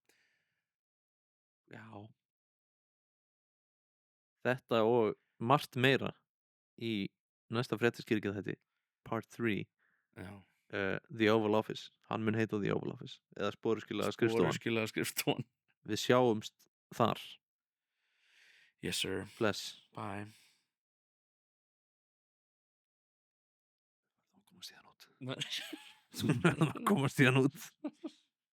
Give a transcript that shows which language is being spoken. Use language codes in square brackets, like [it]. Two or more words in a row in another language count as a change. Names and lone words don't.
[is] Já. Þetta og margt meira í næsta fréttaskýringin þetta, part 3. Já. The Oval Office. Hann mun heita The Oval Office eða sporöskjulaga skrifstofan. Við sjáumst þar. [en] Yes sir. [is] Bless. Bye. Þú verður að komast í hann út.